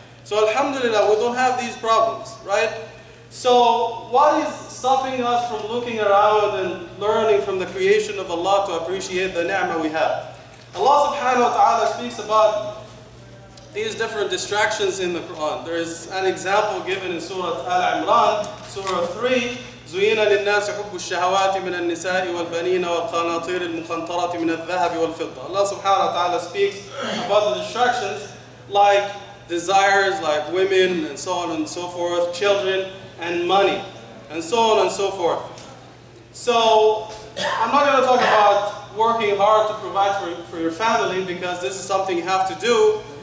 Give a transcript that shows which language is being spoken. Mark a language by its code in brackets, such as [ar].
[en] So alhamdulillah, we don't have these problems, right? So what is stopping us from looking around and learning from the creation of Allah to appreciate the ni'mah we have? Allah subhanahu wa ta'ala speaks about these different distractions in the Quran. There is an example given in Surah Al-Imran, Surah 3, [ar] زُيِّنَ لِلنَّاسِ حُبُّ الشَّهَوَاتِ مِنَ النِّسَاءِ وَالْبَنِينَ وَالْقَنَاطِيرِ الْمُقَنطَرَةِ مِنَ الذَّهَبِ وَالْفِضَّةِ. [en] Allah subhanahu wa ta'ala speaks about the distractions like desires, like women and so on and so forth, children and money, and so on and so forth. So I'm not going to talk about working hard to provide for your family because this is something you have to do.